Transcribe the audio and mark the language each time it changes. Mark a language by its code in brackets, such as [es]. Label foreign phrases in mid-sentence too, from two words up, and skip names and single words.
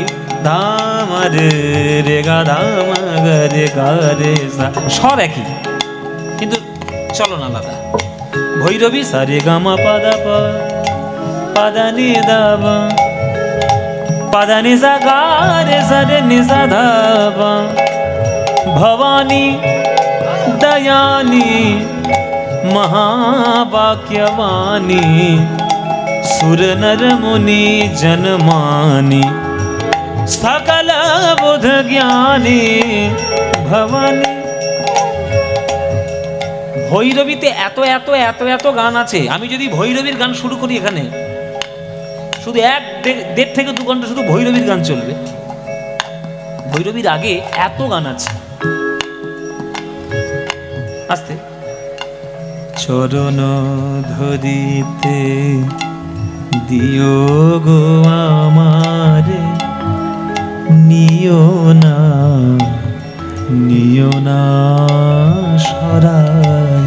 [bn] ধা মা রে রে গা ধা মা গা রে সা, স্বর একই কিন্তু চলন আলাদা। ভৈরবী সারে গামা পাদা পা পাদা নি দা পা পাদা নি সা গা রে সা রে নি সা ধা পা। [hi] भवानी दयानी महावाक्यवाणी सुर नर मुनि जनमानी सकल बुध ज्ञानी भवानी। [bn] ভৈরবীতে এত এত এত এত গান আছে। আমি যদি ভৈরবীর গান শুরু করি এখানে শুধু 1-1.5 থেকে 2 ঘন্টা শুধু ভৈরবীর গান চলবে। ভৈরবীর আগে এত গান আছে। আস্তে চরণ ধরিতে দিও গো আমারে নিও না সরায়।